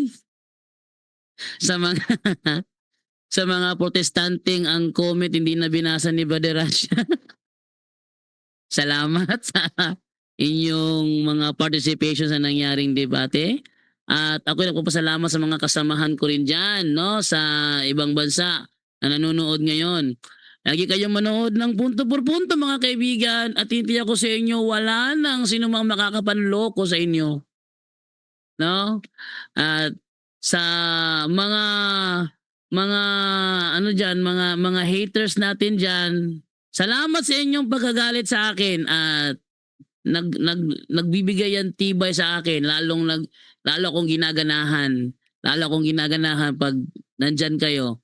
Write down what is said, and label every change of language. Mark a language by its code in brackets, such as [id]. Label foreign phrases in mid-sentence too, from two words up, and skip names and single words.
[tl] Sa mga sa mga protestanteng ang comment hindi na binasa ni Brother Rasha. Salamat sa inyong mga participation sa nangyaring debate. At ako nagpapasalamat sa mga kasamahan ko rin dyan, no, sa ibang bansa na nanonood ngayon. Lagi kayong manood ng punto por punto mga kaibigan at hindi ako sa inyo wala nang sinumang makakapanloko sa inyo. No? At sa mga mga haters natin diyan, salamat sa inyong pagkagalit sa akin at nagbibigay yan tibay sa akin lalo akong ginaganahan pag nandyan kayo.